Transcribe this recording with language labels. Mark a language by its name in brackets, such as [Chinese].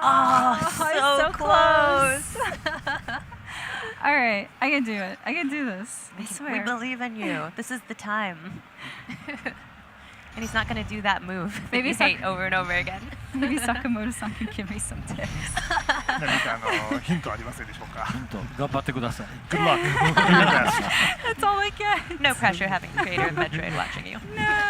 [English] Oh, I'm so close. All right, I can do it. I can do this. I swear. We believe in you. This is the time. And he's not going to do that move that Maybe you hate over and over again. Maybe Sakamoto-san can give me some tips. [Japanese] 何かヒントありませんでしょうか。頑張ってください。 [English] Good luck. Do your best. That's all I get. No pressure having the creator of Metroid watching you. No.